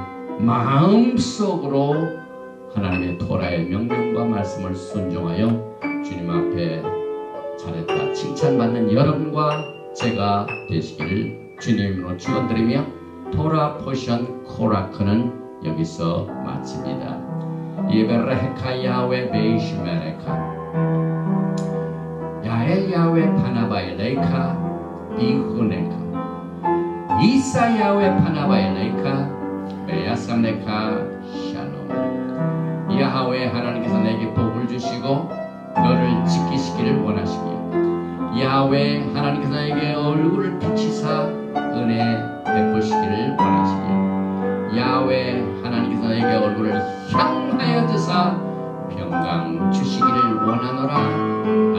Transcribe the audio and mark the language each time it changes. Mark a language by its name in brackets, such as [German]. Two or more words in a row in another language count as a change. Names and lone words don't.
[Korean] 마음속으로 하나님의 토라의 명령과 말씀을 순종하여 주님 앞에 잘했다 칭찬받는 여러분과 제가 되시기를 주님으로 축원드리며 토라 포션 코라크는 여기서 마칩니다. [Hebrew] יברכך יהוה וישמרך יאר יהוה פניו אליך ויחנך ישא יהוה פניו אליך וישם לך שלום. [Korean] 야훼 하나님께서 내게 복을 주시고 너를 지키시기를 원하시며 야훼 하나님께서 나에게 얼굴을 비치사 은혜 베푸시기를 원하시며 야훼 하나님께서 나에게 얼굴을 향하여 드사 평강 주시기를 원하노라.